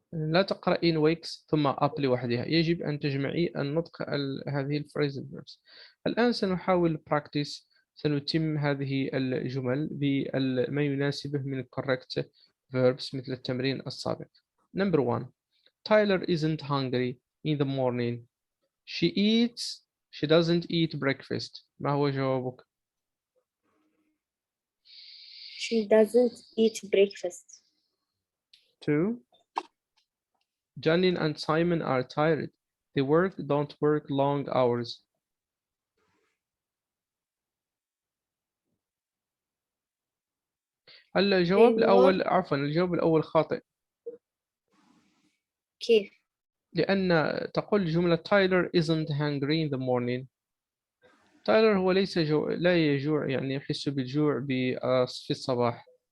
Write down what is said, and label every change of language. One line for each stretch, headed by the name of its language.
Arabic: لا تقرأين wakes ثم up لوحدها، يجب أن تجمعي النطق هذه الفريزل verbs. الآن سنحاول practice، سنتم هذه الجمل بما يناسبه من
English: correct verbs
Arabic: مثل التمرين السابق.
English: Number 1. Tyler isn't hungry in the morning. She doesn't eat breakfast.
Arabic: ما هو جوابك؟
English: she doesn't eat breakfast 2. Janine and Simon are tired. They don't work long hours.
Arabic: الجواب الأول الجواب الأول خاطئ. كيف؟ لأن تقول جملة
English: Tyler isn't hungry in the morning.
Arabic: تايلر هو ليس لا يجوع، يعني يحس بالجوع في الصباح.